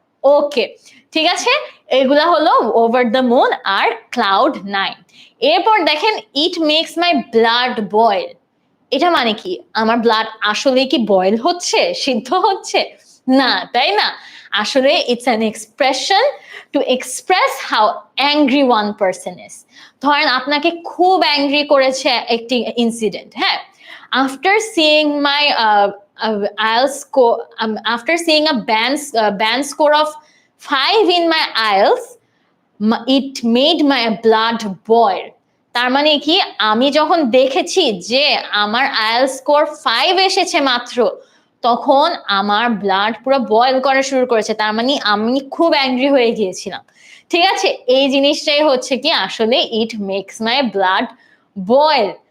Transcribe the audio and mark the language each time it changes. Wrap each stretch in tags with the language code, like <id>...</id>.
<bn>ওকে, ঠিক আছে, এগুলা হলো</bn> <en>over the moon</en> <bn>আর cloud 9। এরপর দেখেন</bn> <en>it makes my blood boil,</en> <bn>এটা মানে কি আমার ব্লাড আসলে কি বয়েল হচ্ছে, সিদ্ধ হচ্ছে? না, তাই না?</bn> <en>আসলে it's an expression to express how angry one person is.</en> <bn>ধরেন আপনাকে খুব অ্যাংরি করেছে একটি ইনসিডেন্ট, হ্যাঁ,</bn> <en>After seeing my IELTS score, after seeing a band score of 5 in my IELTS, it made my blood boil.</en> <bn>তার মানে কি আমি যখন দেখেছি যে আমার আইএলটিএস স্কোর 5 এসেছে মাত্র, তখন আমার ব্লাড পুরো বয়েল করা শুরু করেছে, তার মানে আমি খুব অ্যাংরি হয়ে গিয়েছিলাম। ঠিক আছে, এই জিনিসটাই হচ্ছে কি আসলে</bn> <en>It makes my blood boil.</en>